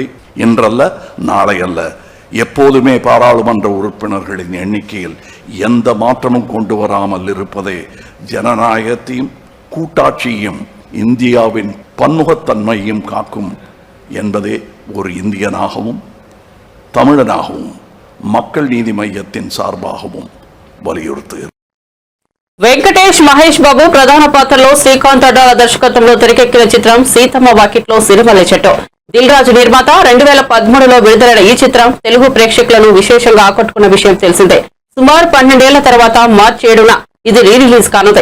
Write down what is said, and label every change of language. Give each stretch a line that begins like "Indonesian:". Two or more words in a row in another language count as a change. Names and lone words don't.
Tamil: இன்றல்ல, நாளை அல்ல, எப்போதுமே பாராளுமன்ற உறுப்பினர்களின் எண்ணிக்கையில் எந்த மாற்றமும் கொண்டு வராமல் இருப்பதே ஜனநாயகத்தையும் கூட்டாட்சியையும் இந்தியாவின் பன்முகத்தன்மையும் காக்கும் என்பதே ஒரு இந்தியனாகவும் தமிழனாகவும் மக்கள் நீதி மையத்தின் சார்பாகவும் வலியுறுத்துகிறேன்.
Telugu: వెంకటేష్ మహేష్ బాబు ప్రధాన పాత్రలో శ్రీకాంత్ అడ్డాల దర్శకత్వంలో తెరకెక్కిన చిత్రం సీతమ్మ వాకిట్లో సిరిమల్లె చెట్టు. దిల్ రాజు నిర్మాత 2013లో విడుదలైన ఈ చిత్రం తెలుగు ప్రేక్షకులను విశేషంగా ఆకట్టుకున్న విషయం తెలిసిందే. సుమారు 12 ఏళ్ల తర్వాత మార్చి 7న ఇది రీ రిలీజ్ కానుంది.